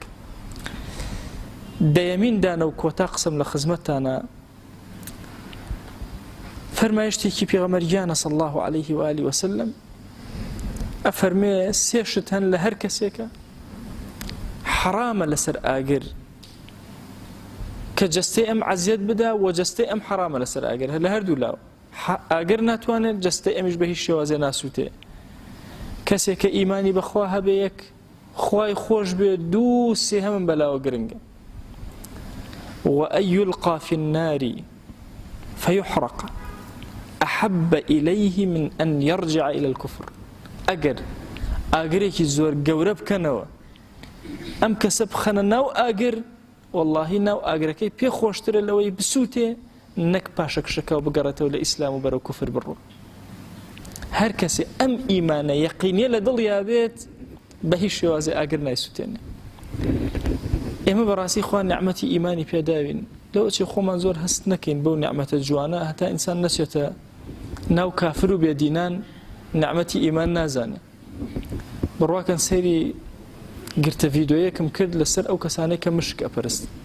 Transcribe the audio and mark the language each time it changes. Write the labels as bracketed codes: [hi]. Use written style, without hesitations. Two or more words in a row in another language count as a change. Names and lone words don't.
[ckb] دەیەمین دانە و کۆتا قسم لە خزمەتتانە فەرمایشتێکی پێغەمبەریانە [ar] صلی الله عليه و آله وسلم [ckb] ئەفەرمێ 3 شت هەن لە هەر کەسێکە حرامە لەسەر ئاگر کە جەستەی ئەم عەزیەت بدا و جەستەی ئەم حرامە لەسەر ئاگر لە هەردوو لاوە ئاگر ناتوانێت جەستەی ئەمیش بە هیچ شێوازێ ناسووتێ کەسێک کە ئیمانی بەخوا هەبێ یەک خوای خۆش بێ دوو سێ هەمن بەلاوە گرنگە [ar] وأن يلقى في النار فيحرق أحب إليه من أن يرجع إلى الكفر [ckb] ئاگرێکی زۆر گەورە بکەنەوە ئەم کەسە بخەنە ناو ئاگر واللهی ناو ئاگرەکەی پێ خۆشترە لەوەی بسووتێ نەک پاشە کشەکەەوە بگەڕێتەوە لە ئیسلام و بەرەو کوفر بڕۆ هەر کەسێ ئەم ئیمانە یەقینیە لە دڵیا بێت بە هیچ شێوازێ ئاگر نایسووتێنێ ئێمە بەڕاستی خوا نیعمەتی ئیمانی پێداوین لەوەچی خۆمان زۆر هەست نەکەین بەو نیعمەتە جوانە هەتا ئینسان نەچێتە ناو کافر و بێدینان نیعمەتی ئیمان نازانێ بڕواکەن سەیری گرتە ڤیدۆیەکم کرد لەسەر ئەو کەسانەی کە مشک ئەپەرست